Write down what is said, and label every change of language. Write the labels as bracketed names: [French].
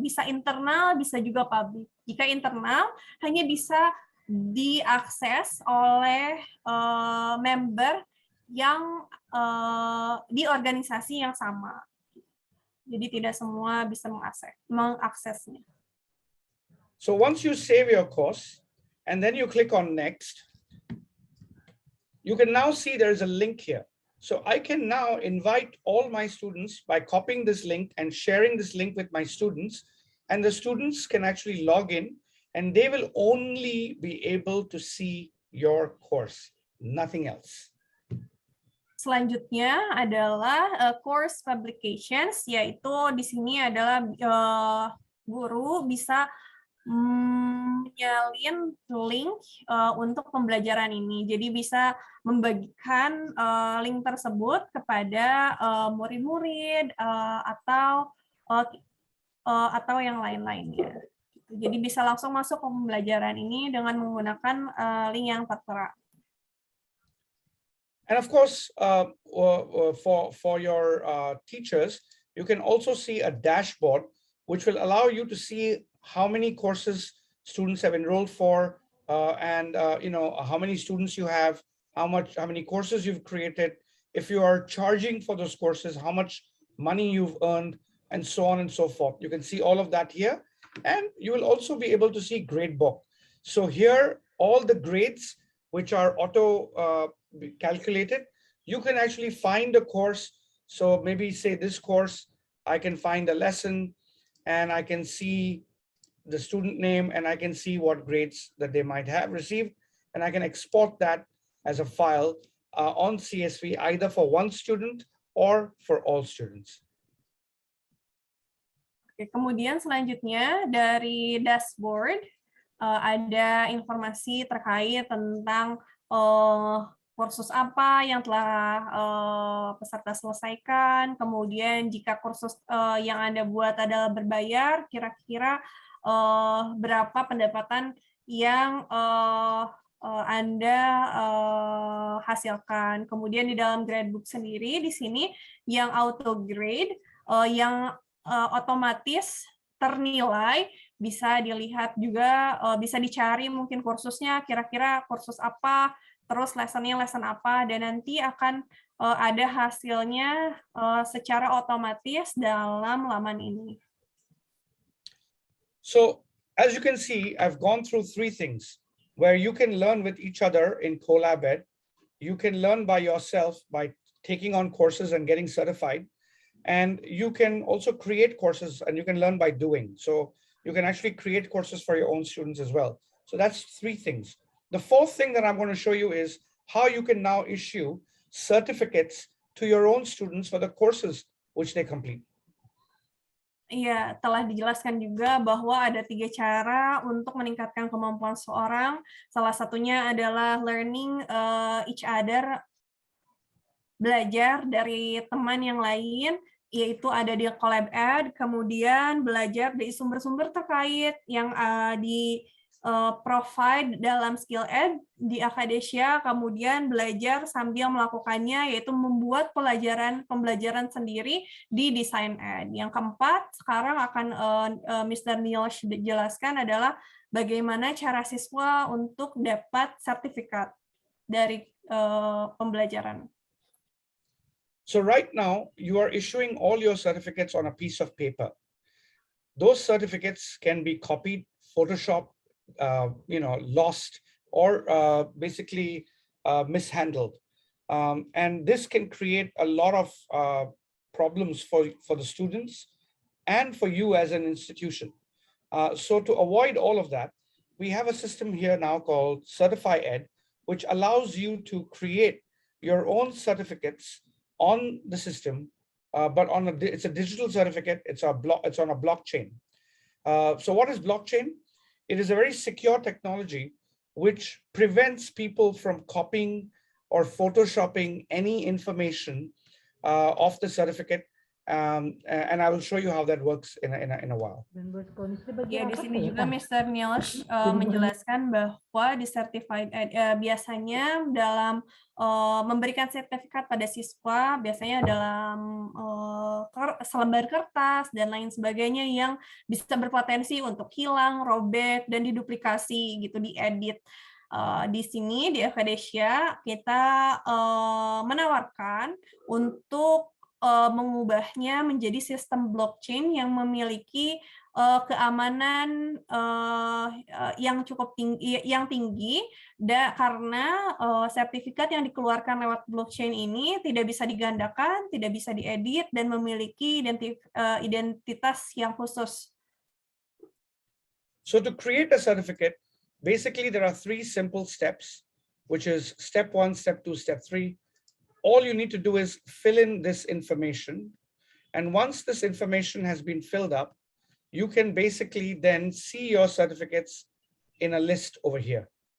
[Indonesian] Bisa internal, bisa juga publik. Jika internal, hanya bisa diakses oleh member yang di organisasi yang sama. Jadi tidak semua bisa mengaksesnya. [English] So once you save your course and then you click on next, you can now see there is a link here. So I can now invite all my students by copying this link and sharing this link with my students, and the students can actually log in and they will only be able to see your course, nothing else. [Indonesian] Selanjutnya adalah course publications, yaitu di sini adalah guru bisa menyalin link untuk pembelajaran ini. Jadi bisa membagikan link tersebut kepada murid-murid atau yang lain-lainnya. Jadi bisa langsung masuk ke pembelajaran ini dengan menggunakan link yang tertera. [English] And of course, for your teachers, you can also see a dashboard which will allow you to see how many courses students have enrolled for, and how many students you have, how many courses you've created, if you are charging for those courses, how much money you've earned, and so on and so forth. You can see all of that here, and you will also be able to see gradebook. So here, all the grades which are auto calculated, you can actually find a course. So maybe say this course, I can find a lesson and I can see the student name and I can see what grades that they might have received. And I can export that as a file on CSV, either for one student or for all students. [Indonesian] Oke, kemudian selanjutnya dari dashboard ada informasi terkait tentang kursus apa yang telah peserta selesaikan, kemudian jika kursus yang Anda buat adalah berbayar, kira-kira berapa pendapatan yang Anda hasilkan. Kemudian di dalam gradebook sendiri, di sini yang auto grade, yang otomatis ternilai, bisa dilihat juga, bisa dicari mungkin kursusnya, kira-kira kursus apa, terus lessonnya lesson apa, dan nanti akan ada hasilnya secara otomatis dalam laman ini. [English] So as you can see, I've gone through three things where you can learn with each other in CollabEd. You can learn by yourself by taking on courses and getting certified. And you can also create courses and you can learn by doing. So you can actually create courses for your own students as well. So that's three things. The fourth thing that I'm going to show you is how you can now issue certificates to your own students for the courses which they complete. [Indonesian] Iya, telah dijelaskan juga bahwa ada 3 cara untuk meningkatkan kemampuan seorang. Salah satunya adalah [English] learning each other, [Indonesian] belajar dari teman yang lain, yaitu ada di CollabEd, kemudian belajar dari sumber-sumber terkait yang di provide dalam SkillEd di Akadesia, kemudian belajar sambil melakukannya, yaitu membuat pembelajaran sendiri di DesignEd. Yang keempat, sekarang akan Mr. Neil jelaskan adalah bagaimana cara siswa untuk dapat sertifikat dari pembelajaran. [English] So right now, you are issuing all your certificates on a piece of paper. Those certificates can be copied, photoshopped, lost, or basically mishandled. And this can create a lot of problems for the students and for you as an institution. So to avoid all of that, we have a system here now called CertifyEd, which allows you to create your own certificates on the system, but it's a digital certificate. It's on a blockchain. So what is blockchain? it is a very secure technology which prevents people from copying or photoshopping any information of the certificate. And I will show you how that works in a while. [Indonesian] Ya, di sini juga Mr. Niels menjelaskan bahwa di certified biasanya dalam memberikan sertifikat pada siswa, biasanya dalam selembar kertas dan lain sebagainya yang bisa berpotensi untuk hilang, robek, dan diduplikasi gitu, diedit. Di sini di Acadesia kita menawarkan untuk mengubahnya menjadi sistem blockchain yang memiliki keamanan yang cukup tinggi, karena sertifikat yang dikeluarkan lewat blockchain ini tidak bisa digandakan, tidak bisa diedit, dan memiliki identitas yang khusus. [English] So to create a certificate, basically there are 3 simple steps, which is step 1, step 2, step 3. All you need to do is fill in this information. And once this information has been filled up, you can basically then see your certificates in a list over here.